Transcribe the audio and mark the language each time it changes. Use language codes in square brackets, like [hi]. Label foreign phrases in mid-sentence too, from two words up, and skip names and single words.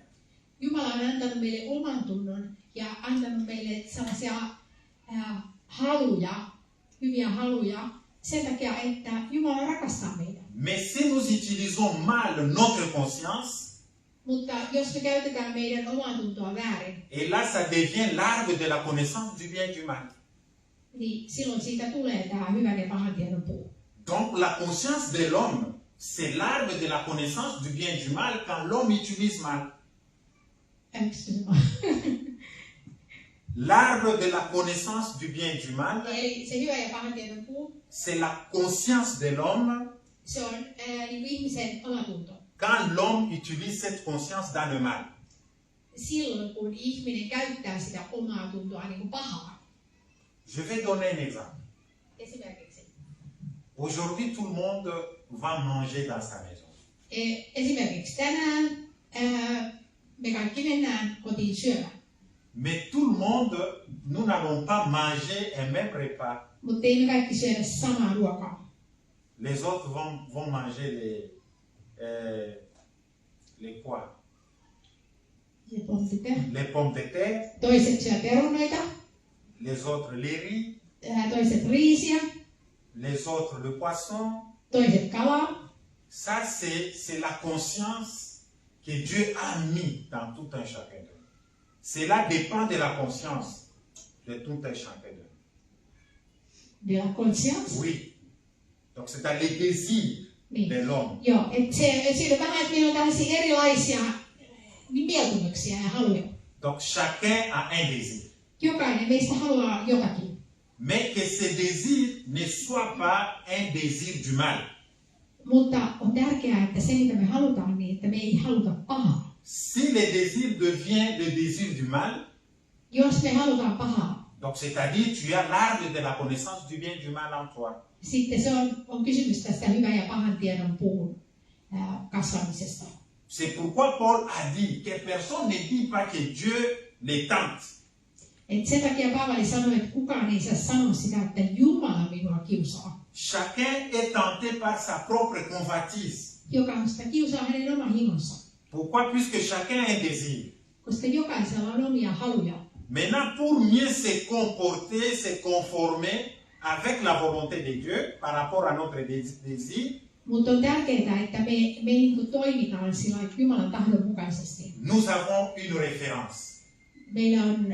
[fi] Jumala on antanut meille oman tunnon ja antanut meille sellaisia haluja, hyviä haluja, sen takia, että Jumala rakastaa meitä. [fr] Mais si nous utilisons mal notre conscience, [fi] Mutta jos me käytetään meidän omaa tuntoa väärin, [fr] et là ça devient l'arbre de la connaissance du bien et du mal. [fi] niin silloin siitä tulee tämä hyvän ja pahan tiedon puu. [fr] Donc la conscience de l'homme, c'est l'arbre de la connaissance du bien et du mal quand l'homme utilise mal. L'arbre de la connaissance du bien et du mal, [fi] Eli se hyvä ja pahan tiedon puu, [fr] c'est la conscience de l'homme [fi] se on niin ihmisen omatunto. [fr] quand l'homme utilise cette conscience dans le mal. [fi] Silloin kun ihminen käyttää sitä omaa tuntoa niin kuin pahaa. [fr] Je vais donner un exemple. [fi] Esimerkiksi. [fr] Aujourd'hui, tout le monde va manger dans sa maison. [fi] Esimerkiksi tänään me kaikki mennään kotiin syömään. [fr] Mais tout le monde, nous n'allons pas manger un même repas. [fi] Mutta ei me kaikki syödä samaa ruokaa. [fr] Les autres vont manger les quoi? Les pommes de terre. [fi] Toiset syö perunoita. [fr] Les autres les riz. [fi] Toiset riisiä. [fr] Les autres le poisson. [fi] Toiset kalaa. [fr] Ça, c'est la conscience que Dieu a mis dans tout un chacun de nous. Cela dépend de la conscience de tout un chacun de nous. De la conscience. Oui. Donc, c'est les désirs [fi] Niin. [fr] de l'homme. [fi] Joo, että siinä on vähän, että meillä on tällaisia erilaisia mieltymyksiä ja haluja. [fr] Donc, chacun a un désir. [fi] Jokainen meistä haluaa jotakin. [fr] Mais que ce désir ne soit pas un désir du mal. [fi] Mutta on tärkeää, että se mitä me halutaan, niin että me ei haluta pahaa. [fr] Si le désir devient le désir du mal, [fi] Jos me halutaan pahaa, [fr] donc c'est-à-dire tu as l'arbre de la connaissance du bien et du mal en toi. [fi] sitten se on kysymys tästä hyvän ja pahan tiedon puun kasvamisesta. [fr] C'est pourquoi Paul a dit que personne ne dit pas que Dieu les tente. [fi] Et sen takia Paavali sanoi, että kukaan ei saa sanoa sitä, että Jumala minua kiusaa. [fr] Chacun est tenté par sa propre convoitise. [fi] Jokainen sitä kiusaa hänen oma himonsa. [fr] Pourquoi? Puisque chacun a un désir. [fi] Koska jokaisella on omia haluja. [fr] Maintenant, pour mieux se comporter, se conformer avec la volonté de Dieu par rapport à notre désir, [fi] Mutta on tärkeää, että me niin kuin toimitaan sillä Jumalan tahdon mukaisesti. [fr] nous avons une référence. [fi] Meillä on